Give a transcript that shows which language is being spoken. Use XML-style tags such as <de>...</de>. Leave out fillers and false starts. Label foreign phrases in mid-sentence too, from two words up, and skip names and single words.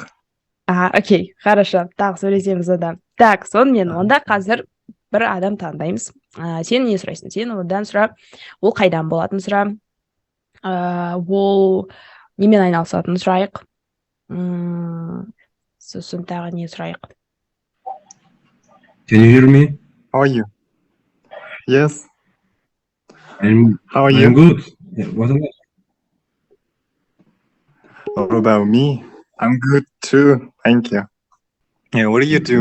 <ru>Окей, хорошо.</ru> <kk>Так, сөйлесеміз одан. Так, сонымен онда қазір бір адам таңдаймыз. Сен не сұрайсың? Сен одан сұра. Ол қайдан болатын сұра. Ол немен айналысатын сұрайық. Сосын тағы не сұрайық.</kk> <en>Can you hear me? How are you? Yes. How are you? I'm good. What about? What about me? I'm good too. Thank you. Yeah, what are you doing</en>